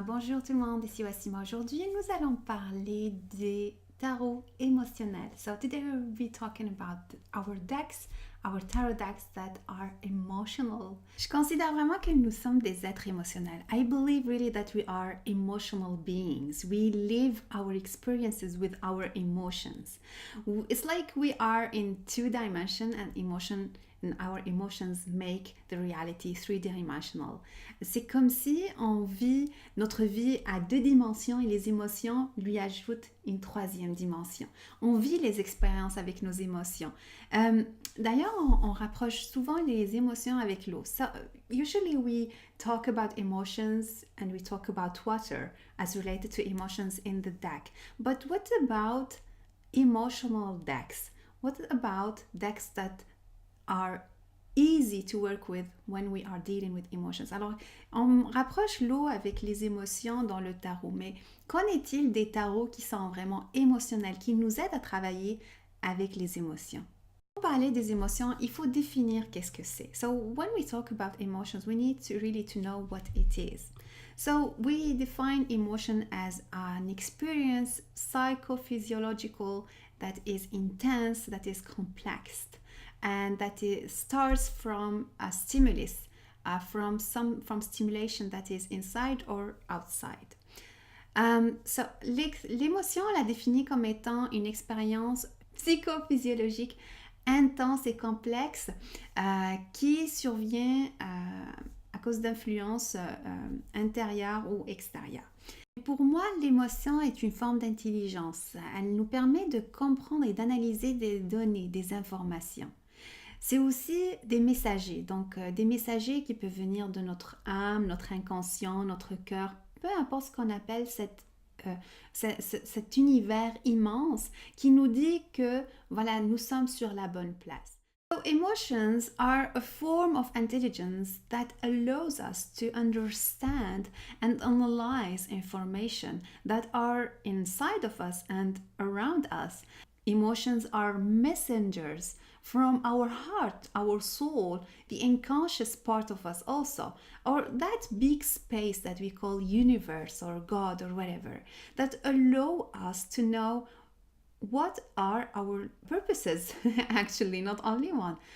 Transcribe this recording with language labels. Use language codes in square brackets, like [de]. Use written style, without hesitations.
[fr] Bonjour tout le monde, ici Wassima. Aujourd'hui, nous allons parler des tarots émotionnels. [en] So today we'll be talking about our decks, our tarot decks that are emotional. [fr] Je considère vraiment que nous sommes des êtres émotionnels. [en] I believe really that we are emotional beings. We live our experiences with our emotions. It's like we are in two dimensions and our emotions make the reality three-dimensional. [fr] C'est comme si on vit notre vie à deux dimensions et les émotions lui ajoutent une troisième dimension. On vit les expériences avec nos émotions. D'ailleurs, on rapproche souvent les émotions avec l'eau. [en] So, usually we talk about emotions and we talk about water as related to emotions in the deck. But what about emotional decks? What about decks that are easy to work with when we are dealing with emotions? [fr] Alors, on rapproche l'eau avec les émotions dans le tarot, mais qu'en est-il des tarots qui sont vraiment émotionnels, qui nous aident à travailler avec les émotions? Pour parler des émotions, il faut définir qu'est-ce que c'est. [en] So, when we talk about emotions, we need to really to know what it is. So, we define emotion as an experience, psychophysiological, that is intense, that is complex, and that it starts from a stimulus, from stimulation that is inside or outside. [fr] So, l'émotion, on la définit comme étant une expérience psychophysiologique intense et complexe qui survient à cause d'influences intérieures ou extérieures. Pour moi, l'émotion est une forme d'intelligence. Elle nous permet de comprendre et d'analyser des données, des informations. C'est aussi des messagers, donc des messagers qui peuvent venir de notre âme, notre inconscient, notre cœur, peu importe ce qu'on appelle cet univers immense qui nous dit que voilà, nous sommes sur la bonne place. [en] So emotions are a form of intelligence that allows us to understand and analyze information that are inside of us and around us. Emotions are messengers from our heart, our soul, the unconscious part of us also, or that big space that we call universe or God or whatever, that allow us to know what are our purposes, actually, not only one.